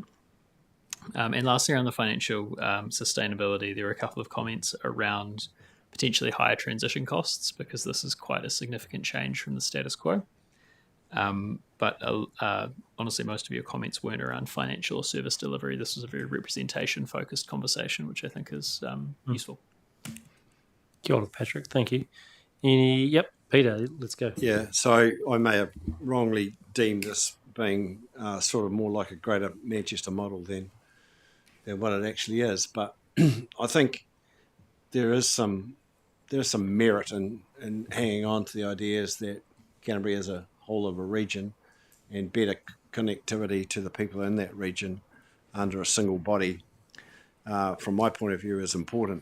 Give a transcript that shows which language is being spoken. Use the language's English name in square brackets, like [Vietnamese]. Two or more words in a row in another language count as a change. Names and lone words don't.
[English] And lastly, around the financial sustainability, there were a couple of comments around potentially higher transition costs, because this is quite a significant change from the status quo. But honestly, most of your comments weren't around financial or service delivery. This was a very representation-focused conversation, which I think is useful. [Māori] Kia ora, Patrick. [English] Thank you. Yep, Peter, let's go. Yeah, so I may have wrongly deemed this being sort of more like a Greater Manchester model than what it actually is. But I think there is some merit in hanging on to the ideas that Canterbury is a whole of a region, and better connectivity to the people in that region under a single body, from my point of view, is important.